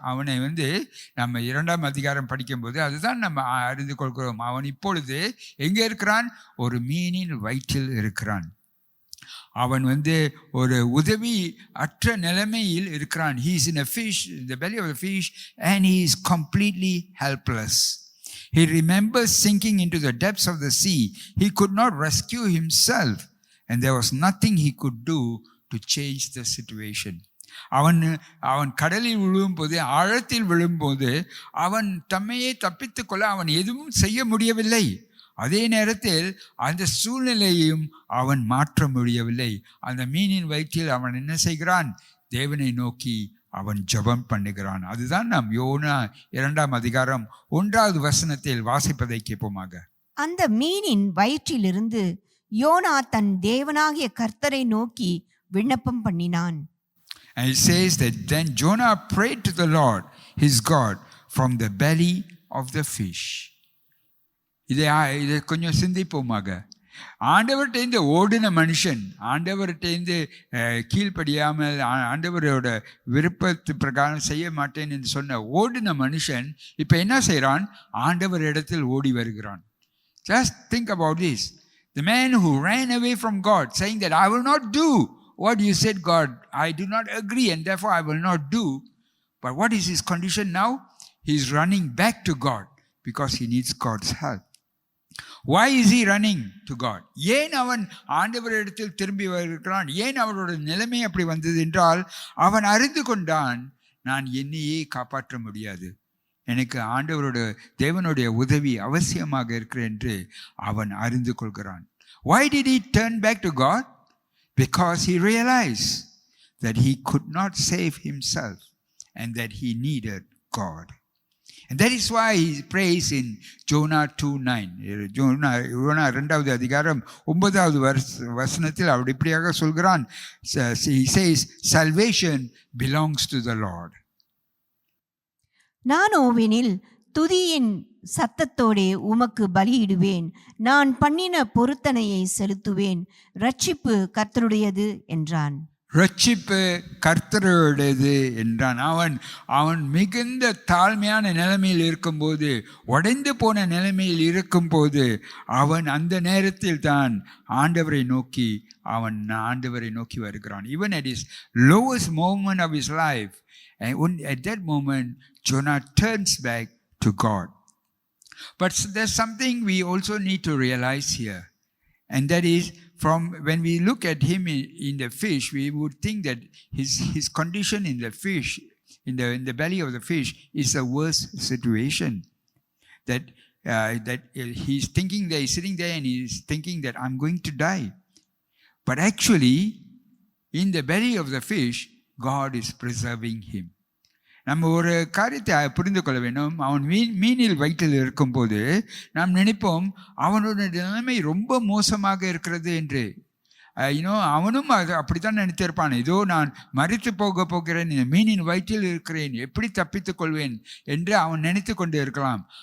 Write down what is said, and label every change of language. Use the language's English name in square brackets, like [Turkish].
[Tamil] அவனை நம்ம 2ஆம் அதிகாரம் படிக்கும்போது அதுதான் நம்ம அறிந்து கொள்கிறோம். அவன் இப்பொழுது எங்கே இருக்கிறான்? ஒரு மீனின் வயிற்றில் இருக்கிறான். அவன் ஒரு உதவி அற்ற நிலைமையில் இருக்கிறான். [English] He is in a fish, in the belly of the fish, and he is completely helpless. He remembers sinking into the depths of the sea. He could not rescue himself, and there was nothing he could do to change the situation. [Tamil] அவன் கடலில் விழும்போது, ஆழத்தில் விழும்போது அவன் தம்மையே தப்பித்துக் கொள்ள அவன் எதுவும் செய்ய முடியவில்லை. அதே நேரத்தில் அந்த சூழ்நிலையையும் அவன் மாற்ற முடியவில்லை. அந்த மீனின் வயிற்றில் அவன் என்ன செய்கிறான்? தேவனை நோக்கி அவன் ஜெபம் பண்ணுகிறான். அதுதான் நாம் யோனா 2ஆம் அதிகாரம் 1வது வசனத்தில் வாசிப்பதை கேட்போமாக. அந்த மீனின் வயிற்றிலிருந்து யோனா தன் தேவனாகிய கர்த்தரை நோக்கி விண்ணப்பம் பண்ணினான். [English] And it says that then Jonah prayed to the Lord his God from the belly of the fish. [Tamil] இதை கொஞ்சம் சிந்திப்போமாக. ஆண்டவர்கிட்ட ஓடின மனுஷன், ஆண்டவர்கிட்ட கீழ்ப்படியாமல் ஆண்டவரோட விருப்பத்து பிரகாரம் செய்ய மாட்டேன் என்று சொன்ன ஓடின மனுஷன் இப்போ என்ன செய்கிறான்? ஆண்டவர் இடத்தில் ஓடி வருகிறான். [English] Just think about this. The man who ran away from God, saying that I will not do what you said, God, I do not agree and therefore I will not do. But what is his condition now? He is running back to God because he needs God's help. Why is he running to God? [Tamil] ஏன் அவன் ஆண்டவரிடத்தில் திரும்பி வருகிறான்? ஏன் அவரோட நிலைமை அப்படி வந்தது என்றால், அவன் அறிந்து கொண்டான், நான் என்னையே காப்பாற்ற முடியாது, எனக்கு ஆண்டவரோட தேவனுடைய உதவி அவசியமாக இருக்கிறது என்று அவன் அறிந்து கொள்கிறான். [English] Why did he turn back to God? Because he realized that he could not save himself and that he needed God. And that is why he prays in Jonah 2:9. [Tamil] YONO 2வது அதிகாரம் 9வது வசனத்தில் அவர் இப்படியாக சொல்கிறான். [English] He says, salvation belongs to the Lord. [Tamil] நானோவெனில் துதியின் சத்தத்தோடே உமக்கு பலியிடுவேன், நான் பண்ணின பொருத்தனையை செலுத்துவேன், ரட்சிப்பு கர்த்தருடையது என்றான். ரட்சிப்பு கர்த்தருடையது என்றான். அவன் மிகுந்த தாழ்மையான நிலைமையில் இருக்கும்போது, உடைந்து போன நிலைமையில் இருக்கும்போது, அவன் அந்த நேரத்தில் தான் ஆண்டவரை நோக்கி வருகிறான். [English] Even at his lowest moment of his life, and at that moment Jonah turns back to God. But there's something we also need to realize here, and that is, from when we look at him in the fish, we would think that his condition in the fish, in the belly of the fish, is the worst situation. That he's thinking that he's sitting there and he's thinking that I'm going to die. But actually, in the belly of the fish, God is preserving him. [Tamil] நம்ம ஒரு காரியத்தை புரிந்து கொள்ள வேண்டும். அவன் மீனில் வயிற்றில் இருக்கும்போது நாம் நினைப்போம் அவனோட நிலைமை ரொம்ப மோசமாக இருக்கிறது என்று. அவனும் அது அப்படித்தான் நினைத்திருப்பான். ஏதோ நான் மரித்து போகிறேன், இந்த மீனின் வயிற்றில் இருக்கிறேன், எப்படி தப்பித்துக் கொள்வேன் என்று அவன் நினைத்து கொண்டு இருக்கலாம்.